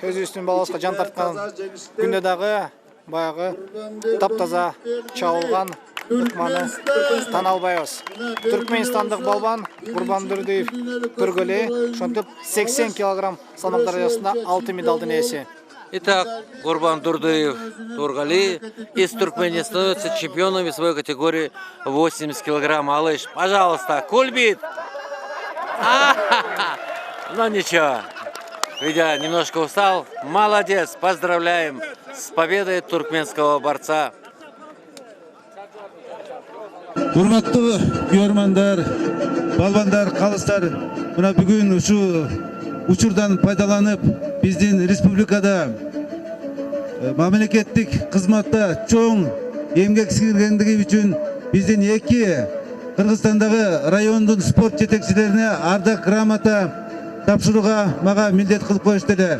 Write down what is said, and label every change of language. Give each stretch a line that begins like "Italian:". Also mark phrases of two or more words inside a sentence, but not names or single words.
Kyrgyz: Өзүбүздүн балабызга жан тарткан күндө дагы баягы таптаза чабылган ыкманы тана албайбыз. Түркменстандык балбан Курбан Дурдиев Пиргуле ошентип 80 кг салмак даражасында алтын медалдын ээси.
Russian: Итак, Курбан Дурдиев Тургали из Туркмении становится чемпионом в своей категории 80 кг. Алыш, пожалуйста, кульбит! Ну ничего, видя немножко устал, молодец, поздравляем с победой туркменского борца.
Kyrgyz: Урматтуу көрөрмандар, балбандар, калыстар, мына бүгүн ушу учурдан пайдаланып, биздин республикада мамлекеттик кызматта чоң эмгек сиңиргендиги үчүн биздин эки Кыргызстандагы райондун спорт жетекчилерине ардак грамота тапшырууга мага милдет кылып коюшту эле.